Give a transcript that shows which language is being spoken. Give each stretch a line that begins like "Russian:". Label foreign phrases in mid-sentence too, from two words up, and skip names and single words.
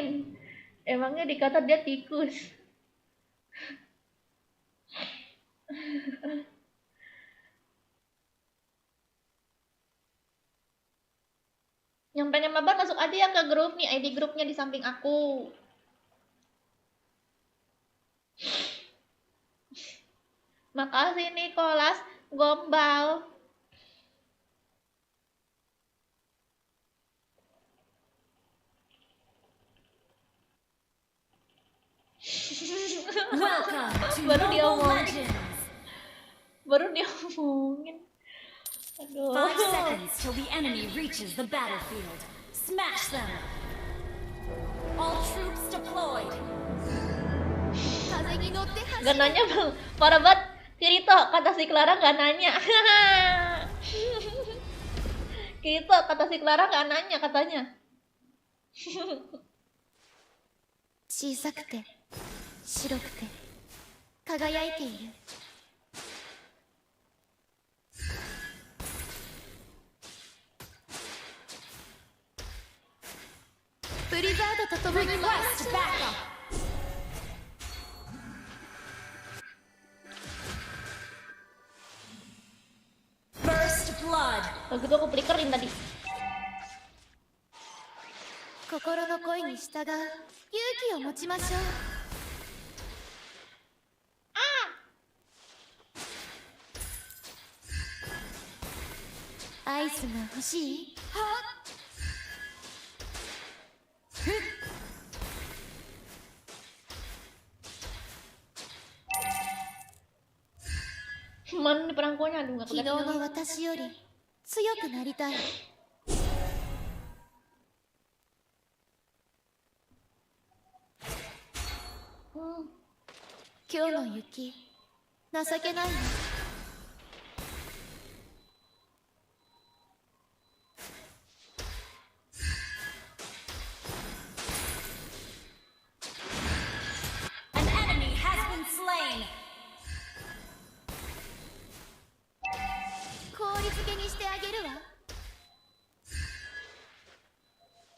Indonesian: Emangnya dikata dia tikus. Yang pengen mabar masuk aja ya ke grup nih, ID grupnya di samping aku. Makasih Nicholas, gombal.
English: Welcome to
Indonesian: Baru
English: Mobile
Indonesian: diomongin.
English: Legends.
Indonesian: Baru diomongin. Aduh.
English: 5 seconds till the enemy reaches the battlefield. Smash them. All troops deployed.
Japanese: 風に乗って走
Indonesian: Gak nanya bang, parah banget. Kirito, kata si Clara gak nanya. Kirito, kata si Clara gak nanya katanya.
Japanese: 小さくて白くて輝いている。ブリザードと共に回ら
English: Request backup. First blood.
Indonesian: Kalau gitu aku flickerin tadi.
Japanese: 心の声に従う勇気を持ちましょう。アイスが欲しい？
Indonesian: Mana nih perangkonya? Aduh, gak
Japanese: 昨日
Indonesian: kelihatan.
Japanese: の私より強くなりたい。今日の雪情けないわ。
English: An enemy has been slain.
Japanese: 氷漬けにしてあげるわ。